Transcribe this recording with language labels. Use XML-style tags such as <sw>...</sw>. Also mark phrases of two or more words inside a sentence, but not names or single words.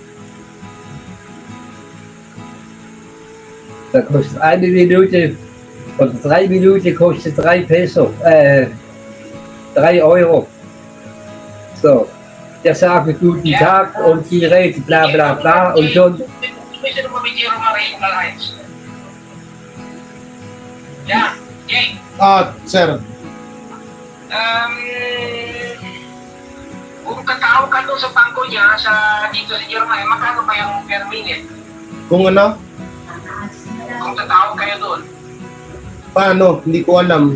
<de>Da kostet eine Minute oder 3 Minuten kostet 3 Peso, 3 Euro. So, der sagt guten Tag und die redet bla bla bla und schon. Du musst ja noch mal mit dir nochmal reden, Karl-Heinz. Ja, okay.</de> <tl>Ah, sir. Kung tatawag ka doon sa bangko niya, dito sa Germany, magkano ba yung per minute? Kung ano? Kung tatawag kayo doon. Paano? Hindi ko alam.</tl>